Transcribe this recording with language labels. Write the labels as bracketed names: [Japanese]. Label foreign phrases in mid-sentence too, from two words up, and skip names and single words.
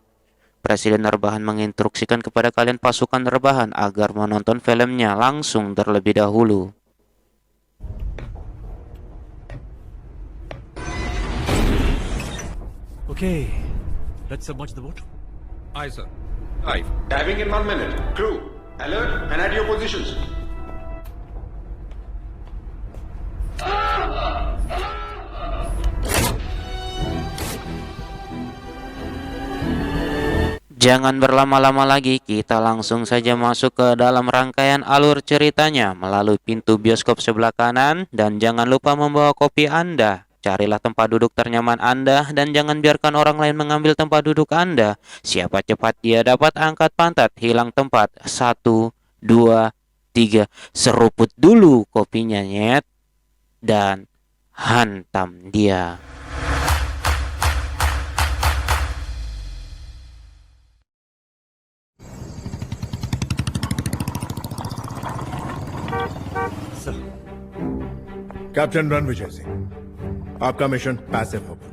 [Indonesian] Presiden Rebahan menginstruksikan kepada kalian pasukan Rebahan agar menonton filmnya langsung terlebih dahulu. [English] Okay, let's submerge the boat. Aye sir. Diving in 1 minute. Crew, alert and at your positions. [Indonesian] Jangan berlama-lama lagi, kita langsung saja masuk ke dalam rangkaian alur ceritanya melalui pintu bioskop sebelah kanan, dan jangan lupa membawa kopi Anda. Carilah tempat duduk ternyaman Anda dan jangan biarkan orang lain mengambil tempat duduk Anda. Siapa cepat dia dapat angkat pantat, hilang tempat. 1, 2, 3. Seruput dulu kopinya, nyet, dan hantam dia. [Hindi] कैप्टन रणविजय सिंह, आपका [English] mission passive [Hindi] होगा।